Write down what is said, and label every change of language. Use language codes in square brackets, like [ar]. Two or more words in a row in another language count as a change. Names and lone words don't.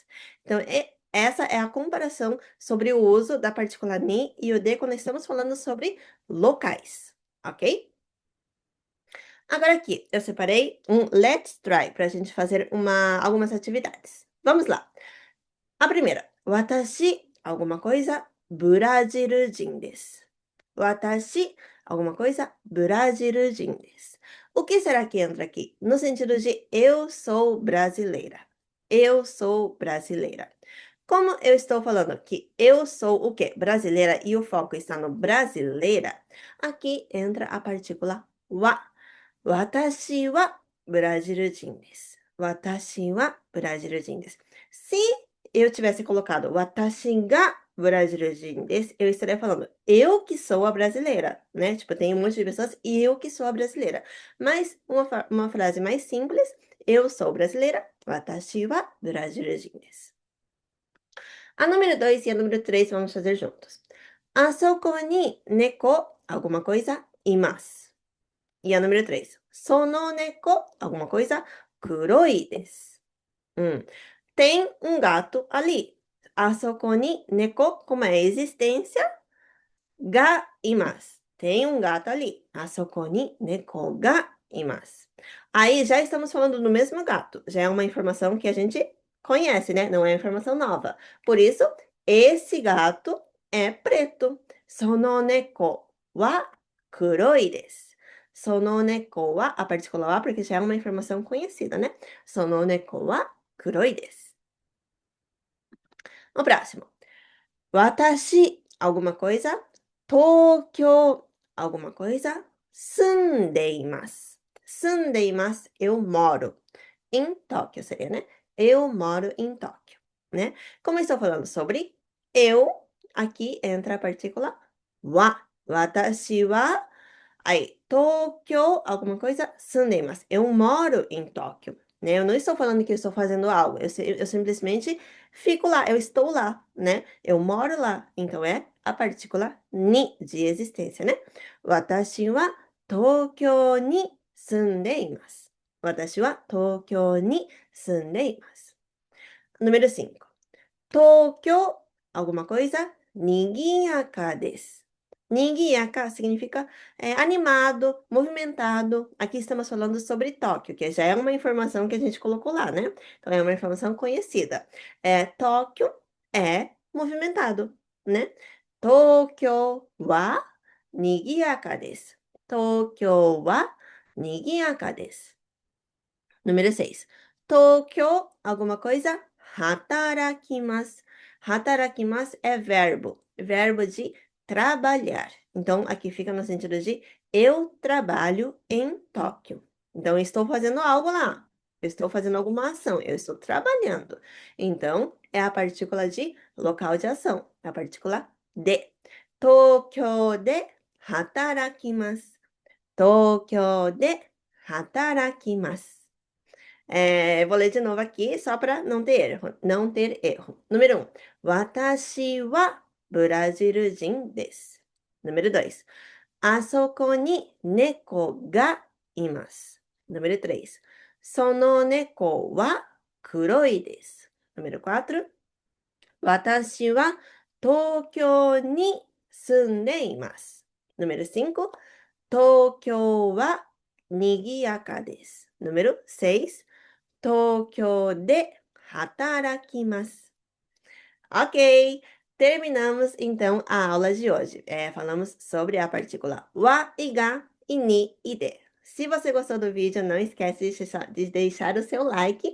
[pt] Então, essa é a comparação sobre o uso da partícula ni e o de quando estamos falando sobre locais, ok? Agora aqui, eu separei um [en] Let's Try [pt] para a gente fazer algumas atividades. Vamos lá. A primeira, watashi, alguma coisa, brasileiro desu. [ja] Watashi, [pt] alguma coisa, brasileiro desu. O que será que entra aqui? No sentido de eu sou brasileira. Eu sou brasileira. Como eu estou falando que eu sou o quê? Brasileira e o foco está no brasileira, aqui entra a partícula wa. [ja] 私はブラジレイロです. 私はブラジレイロです. [pt] Se eu tivesse colocado [ja] 私がブラジレイロです, [pt] eu estaria falando eu que sou a brasileira, né? Tipo, tem um monte de pessoas e eu que sou a brasileira. Mas uma frase mais simples, eu sou brasileira, [ja] 私はブラジレイロです. [pt] A número 2 e a número 3 vamos fazer juntos. [ja] あそこに猫, [pt] alguma coisa, imasu. E a número 3. [ja] その猫, [pt] alguma coisa, [ja] 黒いです. [pt] Tem um gato ali. [ja] あそこに猫, [pt] como é a existência, [ja] がいます. [pt] Tem um gato ali. [ja] あそこに猫がいます. [pt] Aí já estamos falando do mesmo gato. Já é uma informação que a gente conhece, né? Não é informação nova. Por isso, esse gato é preto. [ja] その猫は黒いです. その猫は, [pt] a partícula wa, porque já é uma informação conhecida, né? [ja] その猫は黒いです. [pt] O próximo. Watashi, alguma coisa. Tokyo, alguma coisa. [ja] 住んでいます。住んでいます, [pt] eu moro. Em Tóquio seria, né? Eu moro em Tóquio, né? Como eu estou falando sobre eu, aqui entra a partícula wa. [ja] 私は, [pt] aí, Tokyo, alguma coisa, sundeimasu. Eu moro em Tóquio, né? Eu não estou falando que eu estou fazendo algo, eu simplesmente fico lá, eu estou lá, né? Eu moro lá, então é a partícula ni de existência, né? [ja] 私は東京に住んでいます. 私は東京に住んでいます. [pt] Número 5. Tokyo, alguma coisa, [ja] 賑やかです. [pt] Nigiyaka significa animado, movimentado. Aqui estamos falando sobre Tóquio, que já é uma informação que a gente colocou lá, né? Então é uma informação conhecida. Tóquio é movimentado, né? [ja] 東京は賑やかです. 東京は賑やかです. [pt] Número 6. Tokyo, alguma coisa? [ja] 働きます。働きます [pt] é verbo. Verbo de trabalhar. Então, aqui fica no sentido de eu trabalho em Tóquio. Então, eu estou fazendo algo lá. Eu estou fazendo alguma ação. Eu estou trabalhando. Então, é a partícula de local de ação. É a partícula de. [ja] 東京で働きます. 東京で働きます. [pt] Vou ler de novo aqui, só para não ter erro. Não ter erro. Número 1. [ja] 私はブラジレイロです. [pt] Número 2. [ja] あそこに猫がいます. Número 3. その猫は黒いです. Número 4. 私は東京に住んでいます. [pt] Número 5. [ja] 東京は賑やかです. Número 6. 東京で働きます. [pt] Ok, terminamos então a aula de hoje. Falamos sobre a partícula wa e ga, e ni e de. Se você gostou do vídeo, não esquece de deixar o seu like.